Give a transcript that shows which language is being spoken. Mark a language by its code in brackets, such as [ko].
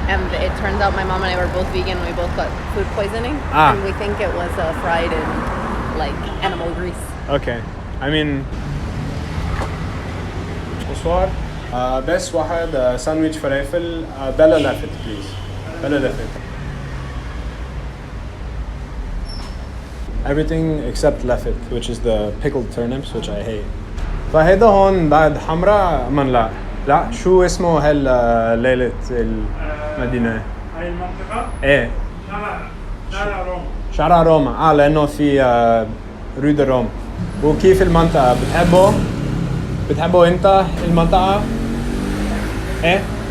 [en] And it turns out my mom and I were both vegan and we both got food poisoning. And we think it was fried in like animal grease. Okay. I mean, bonsoir. [ar] بس واحد ساندويتش فلافل بلا لافت بليز. بلا لافت. [en] Everything except lafit, which is the pickled turnips, which I hate. [ar] فهيدا هون بعد حمراء من لا شو اسمه ليلة المدينة؟ هاي المنطقة؟ ايه شارع روما. شارع روما لأنه في رود روم. وكيف المنطقة؟ بتحبه انت المنطقة؟ ايه؟